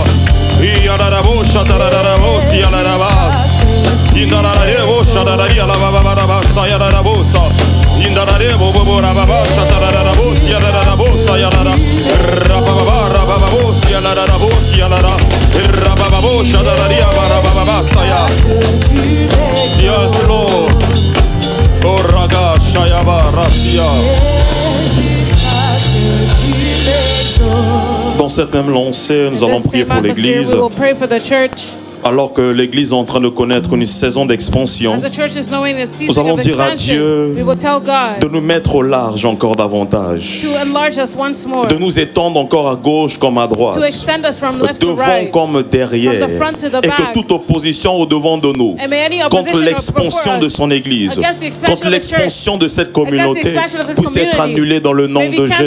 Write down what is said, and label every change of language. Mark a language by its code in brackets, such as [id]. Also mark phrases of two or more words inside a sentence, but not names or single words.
[en] Iarabosha, Tarabosia, la Rabas, Indarabosha, Tararia la Bababasa, Yarabosa, Indarabo, Rababasha, Tarabosia, la Rabosa, Yara, Rababara, Bababosia, la Rabosia, la Rababosha, Tararia, Bababa, Saya. Yes, Lord. Oh, Raga, Shayaba, Rasia. [fr] Dans cette même lancée, nous allons prier pour l'Église. Alors que l'Église est en train de connaître une saison d'expansion, nous allons dire à Dieu de nous mettre au large encore davantage, de nous étendre encore à gauche comme à droite, devant comme derrière, et que toute opposition au devant de nous, contre l'expansion de son Église, contre l'expansion de cette communauté, puisse être annulée dans le nom de Jésus.